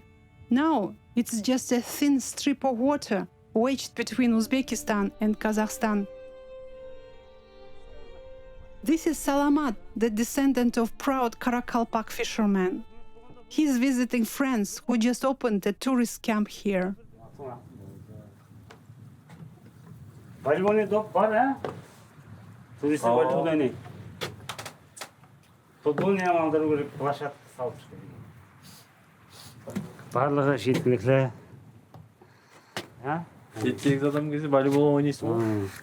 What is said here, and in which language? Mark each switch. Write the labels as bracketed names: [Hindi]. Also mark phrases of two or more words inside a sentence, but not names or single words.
[English] Now it's just a thin strip of water wedged between Uzbekistan and Kazakhstan. This is Salamat, the descendant of proud Karakalpak fishermen. He's visiting friends who just opened a tourist camp here. [Kazakh] Барлығы жеткілікті. Жеткілікті адам кезде волейбол ойнайсың ғой?